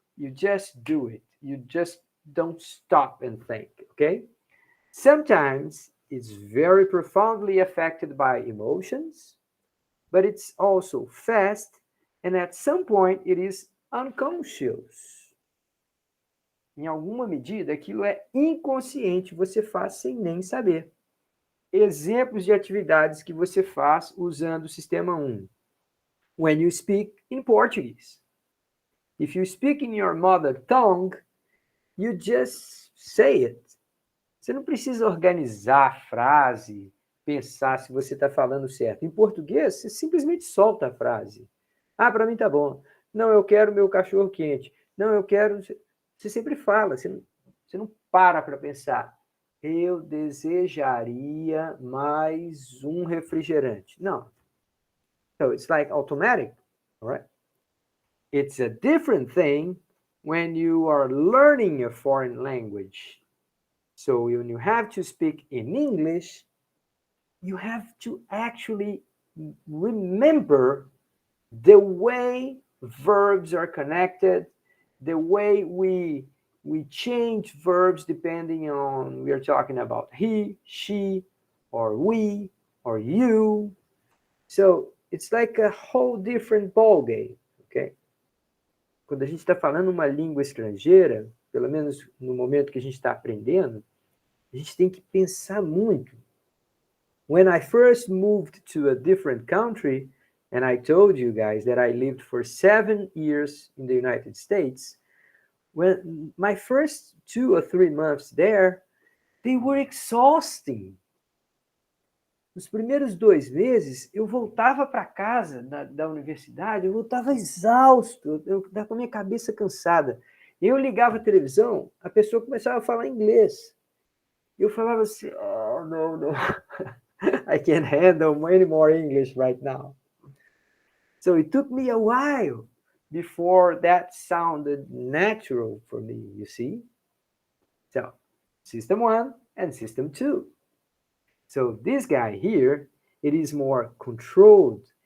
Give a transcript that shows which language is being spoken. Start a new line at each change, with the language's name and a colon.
English: You just do it. You just don't stop and think, okay? Sometimes it's very profoundly affected by emotions, but it's also fast, and at some point it is unconscious.
Portuguese: Em alguma medida, aquilo é inconsciente, você faz sem nem saber. Exemplos de atividades que você faz usando o sistema 1.
English: When you speak in Portuguese. If you speak in your mother tongue, you just say it.
Portuguese: Você não precisa organizar a frase, pensar se você está falando certo. Em português, você simplesmente solta a frase. Ah, para mim tá bom. Não, eu quero meu cachorro quente. Não, eu quero. Você sempre fala, você não para pensar. Eu desejaria mais um refrigerante. Não.
English: So it's like automatic, all right? It's a different thing when you are learning a foreign language. So when you have to speak in English, you have to actually remember the way verbs are connected, the way we change verbs depending on we are talking about he, she, or we, or you. So it's like a whole different ball game, okay?
Portuguese: Quando a gente está falando uma língua estrangeira, pelo menos no momento que a gente está aprendendo, a gente tem que pensar muito.
English: When I first moved to a different country, and I told you guys that I lived for 7 years in the United States, when my first 2 or 3 months there, they were exhausting.
Portuguese: Nos primeiros 2 meses, eu voltava para casa da universidade, eu voltava exausto, eu estava com a minha cabeça cansada. Eu ligava a televisão, a pessoa começava a falar inglês. Eu falava assim,
English: oh, no, I can't handle any more English right now. So it took me a while before that sounded natural for me, you see? So, system 1 and system 2. So this guy here, it is more controlled.